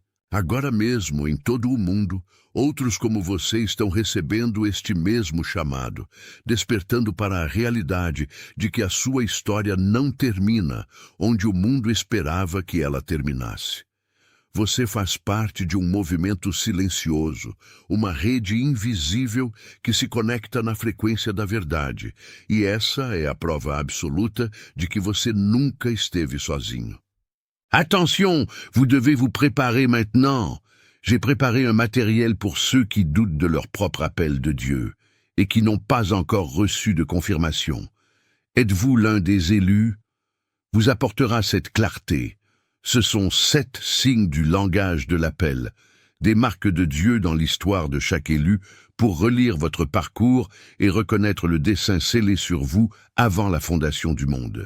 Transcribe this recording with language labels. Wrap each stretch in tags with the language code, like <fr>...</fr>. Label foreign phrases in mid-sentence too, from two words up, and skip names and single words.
<pt>Agora mesmo, em todo o mundo, outros como você estão recebendo este mesmo chamado, despertando para a realidade de que a sua história não termina onde o mundo esperava que ela terminasse. Você faz parte de um movimento silencioso, uma rede invisível que se conecta na frequência da verdade, e essa é a prova absoluta de que você nunca esteve sozinho.</pt> <fr>Attention, vous devez vous préparer maintenant. J'ai préparé un matériel pour ceux qui doutent de leur propre appel de Dieu et qui n'ont pas encore reçu de confirmation. Êtes-vous l'un des élus? Vous apportera cette clarté. Ce sont 7 signes du langage de l'appel, des marques de Dieu dans l'histoire de chaque élu pour relire votre parcours et reconnaître le dessein scellé sur vous avant la fondation du monde.</fr>